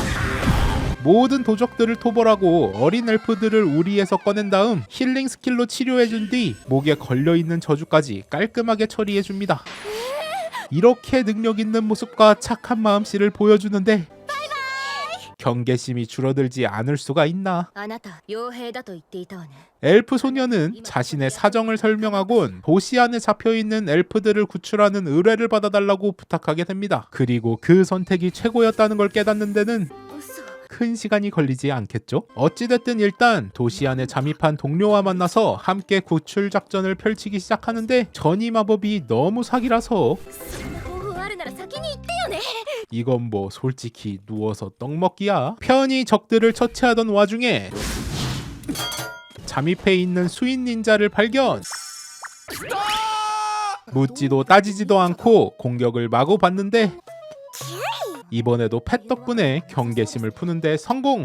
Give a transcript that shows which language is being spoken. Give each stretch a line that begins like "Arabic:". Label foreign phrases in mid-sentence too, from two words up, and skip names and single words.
Korean: 모든 도적들을 토벌하고 어린 엘프들을 우리에서 꺼낸 다음 힐링 스킬로 치료해준 뒤 목에 걸려있는 저주까지 깔끔하게 처리해줍니다. 이렇게 능력 있는 모습과 착한 마음씨를 보여주는데 경계심이 줄어들지 않을 수가 있나.
Japanese: あなた傭兵だと言っていたわね。
Korean: 엘프 소녀는 자신의 사정을 설명하곤 도시 안에 잡혀있는 엘프들을 구출하는 의뢰를 받아달라고 부탁하게 됩니다. 그리고 그 선택이 최고였다는 걸 깨닫는 데는
Japanese: 嘘。
Korean: 큰 시간이 걸리지 않겠죠? 어찌됐든 일단 도시 안에 잠입한 동료와 만나서 함께 구출 작전을 펼치기 시작하는데 전이 마법이 너무 사기라서
Japanese: そんな方法あるなら先に言ってよね
Korean: 이건 뭐 솔직히 누워서 떡 먹기야. 편히 적들을 처치하던 와중에 잠입해 있는 수인 닌자를 발견. 묻지도 따지지도 않고 공격을 마구 받는데 이번에도 펫 덕분에 경계심을 푸는데 성공.